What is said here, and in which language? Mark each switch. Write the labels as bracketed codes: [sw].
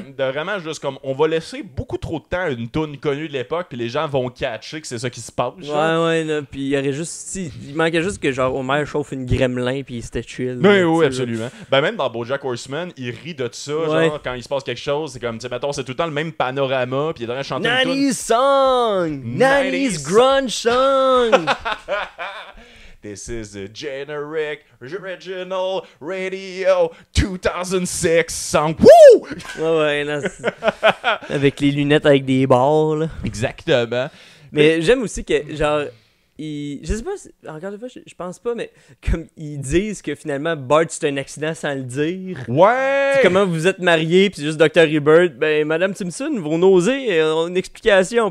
[fr] De vraiment juste comme... On va laisser beaucoup trop de temps à une toune connue de l'époque, puis les gens vont catcher que c'est ça qui se passe. Genre. Ouais, là, puis il y aurait juste... il manquait juste que genre Homer chauffe une gremlin, puis c'était chill. Oui, là, oui, tu sais, absolument. Ben même dans BoJack Horseman, il rit de ça, Ouais. genre quand il se passe quelque chose, c'est comme, tu sais, mettons, c'est tout le temps le même panorama, puis il est en train de chanter une toune. [en] 90s song! 90s grunge song! This is the generic original radio 2006 song. Woo! [fr] Ouais, là, avec les lunettes avec des barres, là. Exactement. Mais j'aime aussi que, genre, je sais pas, encore une fois, je pense pas, mais comme ils disent que finalement Bart c'est un accident sans le dire. Ouais! C'est comment vous êtes mariés, puis c'est juste Dr. Hibbert, ben Madame Simpson, vos nausées, ont une explication.